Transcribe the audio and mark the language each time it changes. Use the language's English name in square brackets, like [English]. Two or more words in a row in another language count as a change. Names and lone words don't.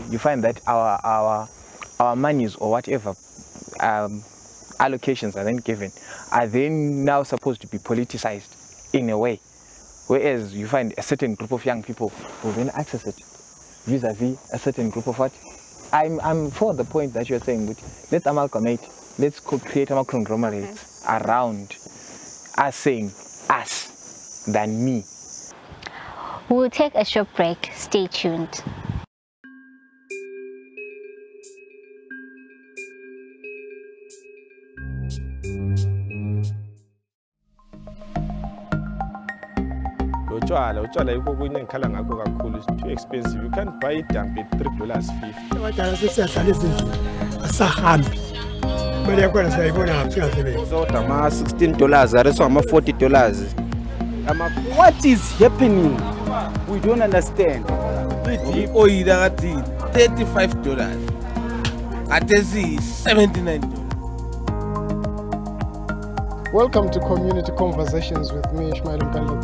[English] You find that our monies or whatever allocations are then given are then now supposed to be politicized in a way, whereas you find a certain group of young people who then access it vis-a-vis a certain group of what. I'm for the point that you're saying, but let's amalgamate, let's create conglomerates around us saying us than me. We'll take a short break. Stay tuned. [North Ndebele] Utshwala yikho kunye ngikhala ngakho kakhulu. [English] It's too expensive. You can't buy it dump at $3.50. [North Ndebele] Abadala sesiyahlala ezindlini asahambi. Imali yakhona siyayibona ngaphi singasebenzi. [English] So $16 areswa $40. What is happening? We don't understand. Oil at $35. At $79. Welcome to Community Conversations with me, Lungile.